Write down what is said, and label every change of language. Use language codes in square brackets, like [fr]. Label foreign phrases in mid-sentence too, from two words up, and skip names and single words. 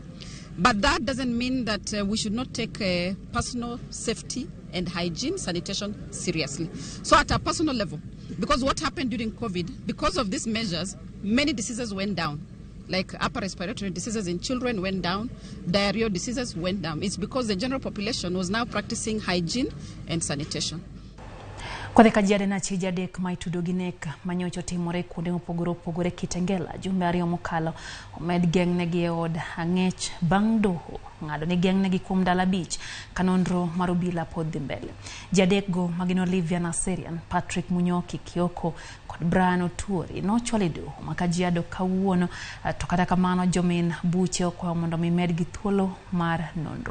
[en] But that doesn't mean that we should not take personal safety and hygiene, sanitation seriously. So at a personal level, because what happened during COVID, because of these measures, many diseases went down. Like upper respiratory diseases in children went down, diarrheal diseases went down. It's because the general population was now practicing hygiene and sanitation. [luo] Kwa Kajiado na Chijadek maitudo ginek manyocho timore kuonde mopogore Kitengela jumbe ariyo mokalo omed geng negi e od ang'ech bang' doho ng'ado ni geng negi kuom dala beach kanondro mar obila pod dhi mbele. Jadek go magin Olivia Naserian, Patrick Munyoki Kioko kod Brian Otuori nochwali doho ma Kajiado kawuono to kata kamano jomin buche okwayo mondo mi med gi thuolo mar nondro.